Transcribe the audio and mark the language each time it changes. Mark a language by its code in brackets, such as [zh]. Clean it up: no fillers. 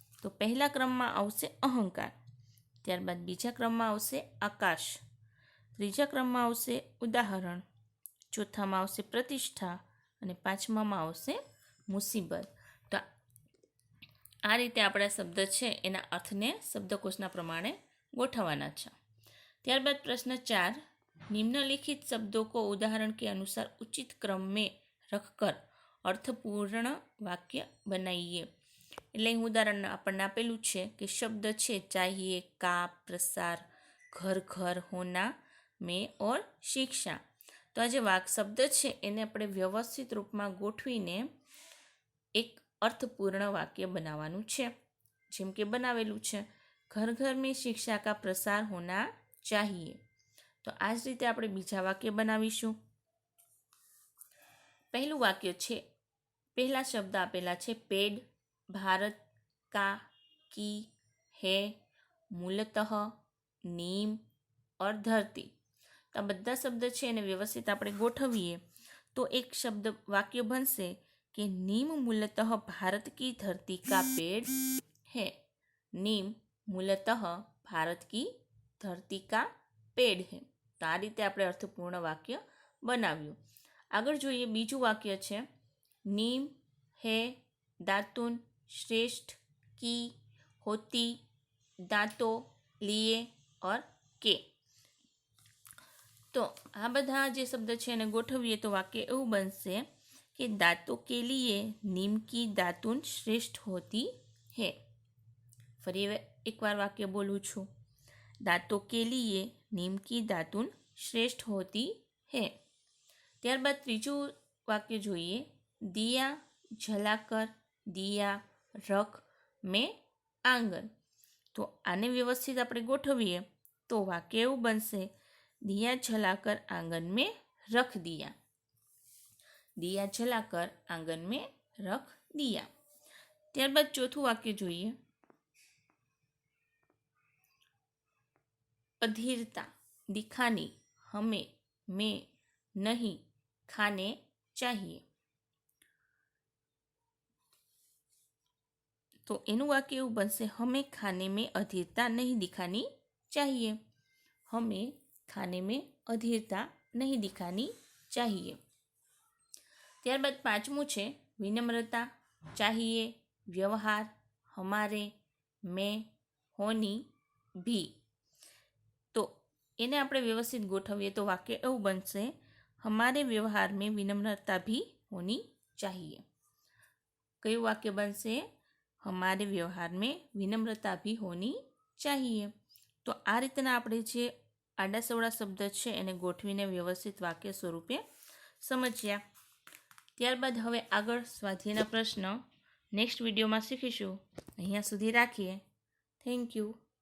[gu] તો પહેલા ક્રમમાં આવશે અહંકાર, ત્યારબાદ બીજા ક્રમમાં આવશે આકાશ, ત્રીજા ક્રમમાં આવશે ઉદાહરણ, ચોથામાં આવશે પ્રતિષ્ઠા અને પાંચમામાં આવશે મુસીબત. તો આ રીતે આપણા શબ્દ છે એના અર્થને શબ્દકોશના પ્રમાણે ગોઠવવાના છે. ત્યારબાદ પ્રશ્ન 4. [hi] निम्नलिखित शब्दों को उदाहरण के अनुसार उचित क्रम में रखकर अर्थपूर्ण वाक्य बनाइए. [gu] એટલે ઉદાહરણ આપણને આપેલું છે કે શબ્દ છે ચાહીએ, કા, પ્રસાર, ઘર ઘર, હોના, મેં ઓર શિક્ષા. તો આ જે શબ્દ છે એને આપણે વ્યવસ્થિત રૂપમાં ગોઠવીને એક અર્થપૂર્ણ વાક્ય બનાવવાનું છે. જેમ કે બનાવેલું છે, [hi] ઘર ઘર મેં શિક્ષા કા પ્રસાર હોના ચાહીએ. [gu] તો આ જ રીતે આપણે બીજા વાક્ય બનાવીશું. પહેલું વાક્ય છે, પહેલા શબ્દ આપેલા છે પેડ, भारत का, की, है, मूलतः, नीम और धरती. તો આ બધા શબ્દ છે એને વ્યવસ્થિત આપણે ગોઠવીએ તો એક શબ્દ વાક્ય બનશે કે [hi] नीम मूलतः भारत की धरती का पेड़ है. नीम मूलतः भारत की धरती का पेड़ है. [gu] તો આ રીતે આપણે અર્થપૂર્ણ વાક્ય બનાવ્યું. આગળ જોઈએ બીજું વાક્ય છે नीम है, दातुन, श्रेष्ठ, की, होती, दांतों, लिए और के. તો આ બધા જે શબ્દ છે એને ગોઠવીએ તો વાક્ય એવું બનશે કે [hi] दांतों के लिए नीम की दातुन श्रेष्ठ होती है. [gu] ફરી એકવાર વાક્ય બોલું છું. [hi] दांतों के लिए नीम की दातुन श्रेष्ठ होती है. [gu] ત્યારબાદ ત્રીજું વાક્ય જોઈએ. [hi] દિયા, જલાકર, દિયા, રખ, મેં, આંગન. [gu] તો આને વ્યવસ્થિત આપણે ગોઠવીએ તો વાક્ય એવું બનશે, [hi] દિયા જલાકર આંગન મેં રખ દિયા. દિયા જલાકર આંગન મેં રખ દિયા. [gu] ત્યારબાદ ચોથું વાક્ય જોઈએ. [hi] અધીરતા, દિખાની, હमें, मैं, नहीं, खाने चाहिए. [gu] तो एनु वाक्य એવું બનશે, [hi] हमें खाने में अधीरता नहीं दिखानी चाहिए. हमें खाने में अधीरता नहीं दिखानी चाहिए. [gu] ત્યારબાદ પાંચમું છે [hi] વિનમ્રતા, चाहिए, व्यवहार, हमारे, मैं, होनी, भी. [gu] तो એને આપણે વ્યવસ્થિત ગોઠવીએ તો વાક્ય એવું બનશે, [hi] हमारे व्यवहार में विनम्रता भी होनी चाहिए. [gu] કયું વાક્ય બનશે? [hi] हमारे व्यवहार में विनम्रता भी होनी चाहिए. [gu] તો આ રીતના આપણે જે આડાસવડા શબ્દ છે એને ગોઠવીને વ્યવસ્થિત વાક્ય સ્વરૂપે સમજ્યા. ત્યારબાદ હવે આગળ સ્વાધ્યાયના પ્રશ્ન નેક્સ્ટ વિડીયોમાં શીખીશું. અહીંયા સુધી રાખીએ. Thank you.